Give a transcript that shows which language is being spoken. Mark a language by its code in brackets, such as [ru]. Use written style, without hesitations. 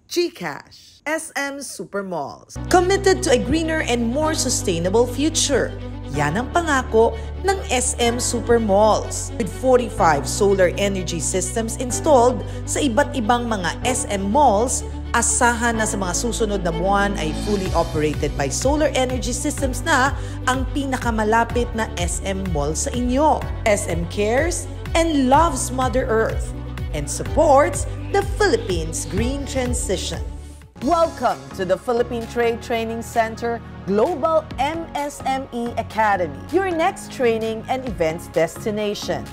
[en] GCash, SM Supermalls, committed to a greener and more sustainable future. [tl] Yan ang pangako ng SM Supermalls. [en] With 45 solar energy systems installed [tl] sa iba't ibang mga SM malls, asahan na sa mga susunod na buwan ay [en] fully operated by solar energy systems [tl] na ang pinakamalapit na SM mall sa inyo. [en] SM cares and loves Mother Earth and supports the Philippines' green transition. Welcome to the Philippine Trade Training Center Global MSME Academy, your next training and events destination.